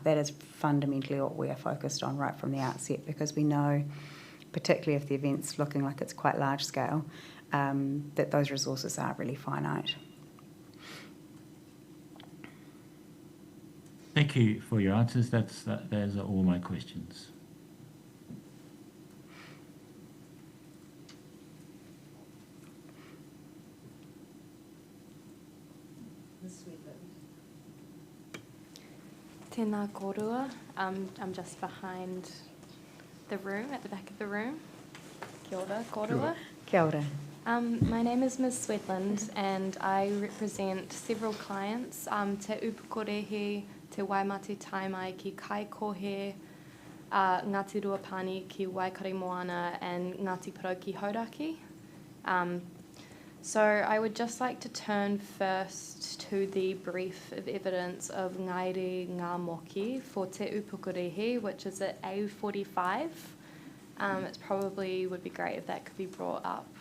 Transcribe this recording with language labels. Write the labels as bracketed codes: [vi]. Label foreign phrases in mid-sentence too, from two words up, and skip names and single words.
[en] That is fundamentally what we are focused on right from the outset, because we know, particularly if the event's looking like it's quite large scale, that those resources are really finite. Thank you for your answers. Those are all my questions. [mi] Tēnā kōrua. [en] I'm just behind the room, at the back of the room. [mi] Kia ora, kōrua. Kia ora. [en] My name is Ms. Swedland and I represent several clients, Te Upukorehe, Te Waimate Taimai ki Kaikohe, Ngāti Ruapani ki Waikare Moana and Ngāti Parau ki Hauraki. So I would just like to turn first to the brief of evidence of Ngaire Ngā Moki for Te Upukorehe, which is at A45. It probably would be great if that could be brought up.